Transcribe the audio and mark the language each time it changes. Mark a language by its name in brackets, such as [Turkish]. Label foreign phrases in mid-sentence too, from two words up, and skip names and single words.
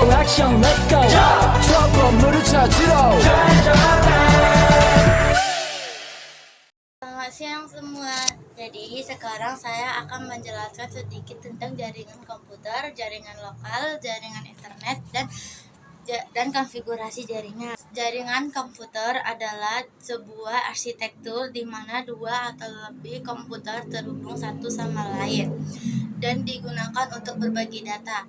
[Korean] 액션 [English] let's go [Korean] 저 건물을 찾으러 [Indonesian] Selamat siang semua. Jadi sekarang saya akan menjelaskan sedikit tentang jaringan komputer, jaringan lokal, jaringan internet, dan konfigurasi jaringan. Jaringan komputer adalah sebuah arsitektur di mana dua atau lebih komputer terhubung satu sama lain dan digunakan untuk berbagi data.